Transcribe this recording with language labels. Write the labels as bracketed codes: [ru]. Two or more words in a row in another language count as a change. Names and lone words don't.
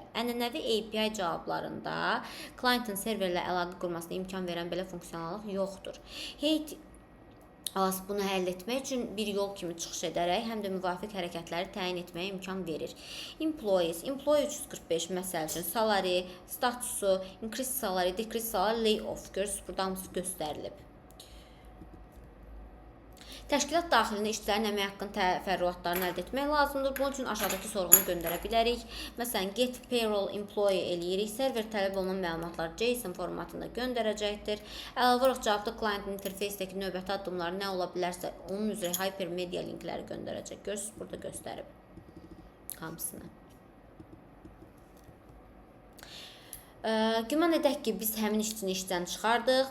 [az] Ənənəvi API cavablarında klientin serverlə əlaqə qurmasına imkan verən belə funksiyonallıq yoxdur. OAuth bunu həll etmək üçün bir yol kimi çıxış edərək həm də müvafiq hərəkətləri təyin etməyə imkan verir. [en] Employees, Employee 345 [az] məsəl üçün [en] salary, statusu, increase salary, decrease salary, layoff. [az] Görürsünüz, burada hamısı göstərilib. Təşkilat daxilində işçilərin əmək haqqının təfərrüatlarını əldə etmək lazımdır. Bunun üçün aşağıdakı sorğunu göndərə bilərik. Məsələn, [en] get payroll employee eləyirik. [az] Server tələb olunan məlumatlar JSON formatında göndərəcəkdir. Əlavə olaraq cavabda client interfeysdəki növbəti addımlar nə ola bilərsə, onun üzrə hypermedia linkləri göndərəcək. Görürsünüz, burada göstərib hamısını. Güman edək ki, biz həmin işçini işdən çıxardıq.